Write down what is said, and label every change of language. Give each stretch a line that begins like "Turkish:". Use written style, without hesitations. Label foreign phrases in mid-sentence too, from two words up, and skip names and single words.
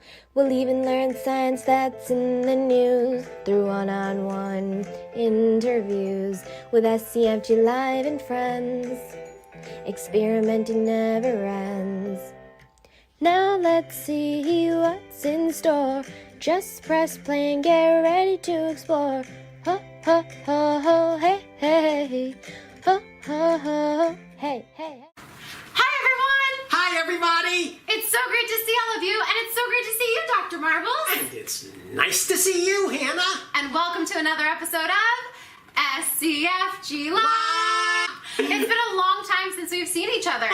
English: We'll even learn science that's in the news through one-on-one interviews with SCFGLive and friends. Experimenting never ends. Now let's see what's in store. Just press play and get ready to explore. Ho, ho, ho, ho, hey, hey. Ho, ho, ho, hey, hey. Hi, everyone! Hi, everybody! It's so great to see all of you, and it's so great to see you, Dr. Marbles. And it's nice to see you, Hannah. And welcome to another episode of SCFGLive. It's been a long time since we've seen each other.